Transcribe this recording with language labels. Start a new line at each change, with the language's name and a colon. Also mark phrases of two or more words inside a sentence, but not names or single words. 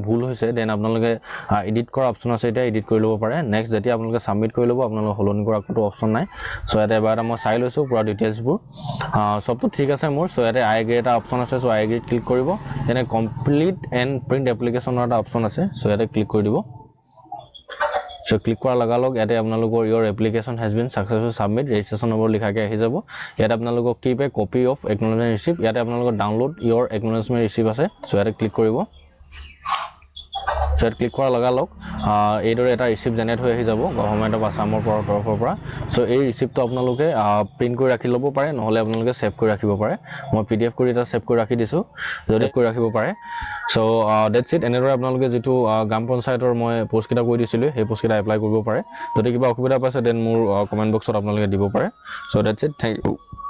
Assamese: ভুল হৈছে দেন আপোনালোকে এডিট কৰা অপচন আছে এটা এডিট কৰি ল'ব পাৰে নেক্সট যেতিয়া আপোনালোকে সাবমিট কৰি ল'ব আপোনালোক হলনি কৰা কোনো অপচন নাই সো ইয়াতে এবাৰ এটা মই চাই লৈছো পুৰা ডিটেইলছবোৰ সবটো ঠিক আছে মোৰ সো ইয়াতে আই গ্ৰেড এটা অপচন আছে সো আই গ্ৰেড ক্লিক কৰিব তেনে
English: complete and print applicationৰ
Assamese: এটা অপচন আছে সো ইয়াতে ক্লিক কৰি দিব
English: So click
Assamese: কৰা লগালগ ইয়াতে আপোনালোকৰ
English: your application has been successfully submit registration number
Assamese: লিখাকে আহি যাব ইয়াতে আপোনালোকক
English: keep a copy of acknowledgement receipt
Assamese: ইয়াতে আপোনালোকৰ
English: download your acknowledgement receipt
Assamese: আছে so ইয়াতে ক্লিক কৰিব so ক্লিক কৰা লগালগ এইদৰে এটা ৰিসিপ্ট জেনেৰেট হৈ আহি যাব গভৰ্ণমেণ্ট অফ আসামৰ তৰফৰ পৰা সো এই ৰিসিপ্টটো আপোনালোকে প্ৰিন্ট কৰি ৰাখি ল'ব পাৰে নহলে আপোনালোকে সেভ কৰি ৰাখিব পাৰে মই PDF কৰি এটা সেভ কৰি ৰাখি দিছো যদি কৰি ৰাখিব পাৰে
English: so that's it
Assamese: এনেদৰে আপোনালোকে যেটো গ্ৰাম পঞ্চায়তৰ মই পোষ্ট কিটা কৈ দিছিলো সেই পোষ্ট কিটা এপ্লাই কৰিব পাৰে যদি কিবা অসুবিধা পাইছে দেন মোৰ কমেন্ট বক্সত আপোনালোকে দিব পাৰে
English: so that's it thank you